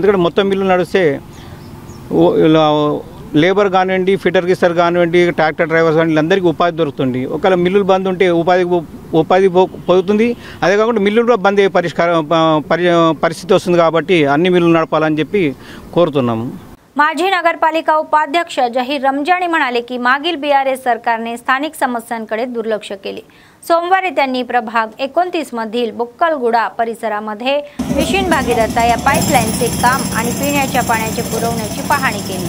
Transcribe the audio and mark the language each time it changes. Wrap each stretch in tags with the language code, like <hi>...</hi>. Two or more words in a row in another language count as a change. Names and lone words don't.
<te>ఎందుకంటే మొత్తం మిల్లులు నడిస్తే లేబర్ కానివ్వండి, ఫిటర్ గిస్టర్ కానివ్వండి, ట్రాక్టర్ డ్రైవర్స్ కానీ వీళ్ళందరికీ ఉపాధి దొరుకుతుంది. ఒకవేళ మిల్లులు బంద్ ఉంటే ఉపాధి పోతుంది. అదే కాకుండా మిల్లులు కూడా బంద్ అయ్యే పరిస్థితి వస్తుంది. కాబట్టి అన్ని మిల్లులు నడపాలని చెప్పి కోరుతున్నాము.</te> <mr>माजी नगरपालिका उपाध्यक्ष जहीर रमजानी म्हणाले की मागील बीआरएस सरकारने स्थानिक समस्यांकडे दुर्लक्ष केले. सोमवारी त्यांनी प्रभाग 29 मधील बुक्कलगुडा परिसरामध्ये मिशन भागीरथता या पाईपलाईनचे काम आणि पिण्याच्या पाण्याचे पुरवण्याची पाहणी केली.</mr>